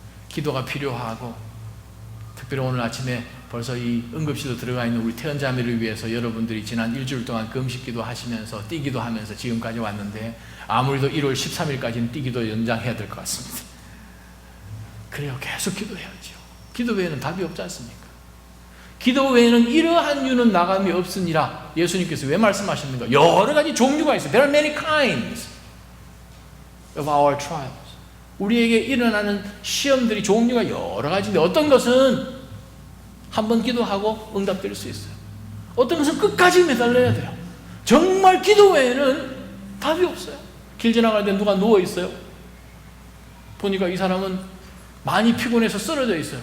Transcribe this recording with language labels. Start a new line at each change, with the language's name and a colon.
Korean: 기도가 필요하고, 특별히 오늘 아침에 벌써 이 응급실로 들어가 있는 우리 태연 자매를 위해서 여러분들이 지난 일주일 동안 금식기도 하시면서 뛰기도 하면서 지금까지 왔는데 아무래도 1월 13일까지는 뛰기도 연장해야 될 것 같습니다. 그래요. 계속 기도해야죠. 기도 외에는 답이 없지 않습니까? 기도 외에는 이러한 유는 나감이 없으니라 예수님께서 왜 말씀하셨는가? 여러 가지 종류가 있어요.
English: There are many kinds of our trials.
Korean: 우리에게 일어나는 시험들이 종류가 여러 가지인데 어떤 것은 한번 기도하고 응답될 수 있어요. 어떤 것은 끝까지 매달려야 돼요. 정말 기도 외에는 답이 없어요. 길 지나갈 때 누가 누워있어요. 보니까 이 사람은 많이 피곤해서 쓰러져 있어요.